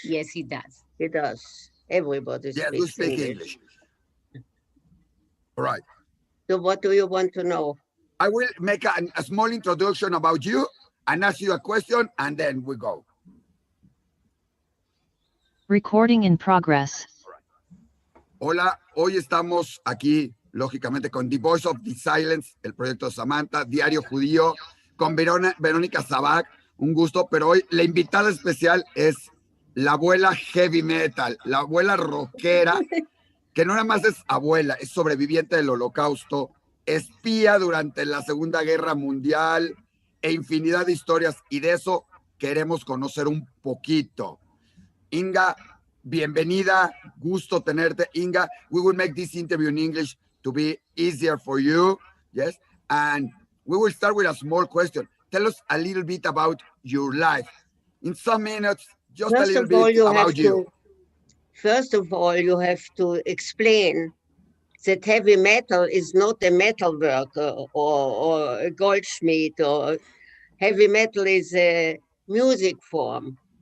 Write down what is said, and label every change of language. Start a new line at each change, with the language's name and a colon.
English: Yes, he does. He does. Everybody Yes, speaks we speak English. All right. So what do you want to know? I will make a small introduction about you and ask you a question, and then we go. Recording in progress.
Spanish: Hola, hoy estamos aquí, lógicamente, con The Voice of the Silence, el proyecto de Samantha, Diario Judío, con Verónica Sabac, un gusto, pero hoy la invitada especial es la abuela heavy metal, la abuela rockera, que no nada más es abuela, es sobreviviente del Holocausto, espía durante la Segunda Guerra Mundial e infinidad de historias, y de eso queremos conocer un poquito. Inga, bienvenida, gusto tenerte.
English: Inga, we will make this interview in English to be easier for you, yes? And we will start with a small question. Tell us a little bit about your life. In some minutes, just a little bit about you. First of all, you have to explain that heavy metal is not a metal worker or a goldsmith, or heavy metal is a music form.